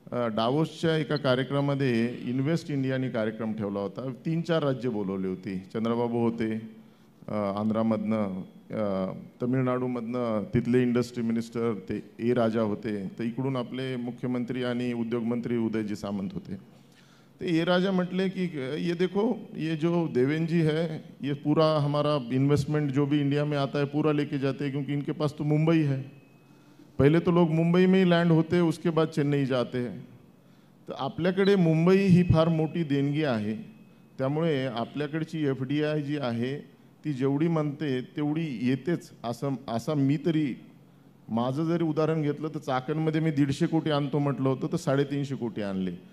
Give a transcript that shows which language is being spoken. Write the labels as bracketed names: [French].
[Marathi] डावोसच्या एका कार्यक्रमामध्ये इन्व्हेस्ट इंडियाने कार्यक्रम ठेवला होता. 3-4 राज्य बोलवली होती. चंद्रबाबू होते आंध्रामधनं, तमिळनाडूमधनं तिथले इंडस्ट्री मिनिस्टर ते ए राजा होते, तर इकडून आपले मुख्यमंत्री आणि उद्योगमंत्री उदयजी सामंत होते. ते ए राजा म्हटले कि [Hindi] ये देखो, ये जो देवेंद्र जी है ये पूरा हमारा इन्वेस्टमेंट जो भी इंडिया में आता है पूरा लेके जाते हैं, क्योंकि इनके पास तो मुंबई है. पहले तो लोग मुंबई में ही लँड होते, उसके बाद चेन्नई जाते हैं. [Marathi] तर आपल्याकडे मुंबई ही फार मोठी देणगी आहे, त्यामुळे आपल्याकडची FDI जी आहे ती जेवढी म्हणते तेवढी येतेच, असं मी तरी, माझं जरी उदाहरण घेतलं तर चाकणमध्ये मी 150 कोटी आणतो म्हटलं होतं तर 350 कोटी आणले.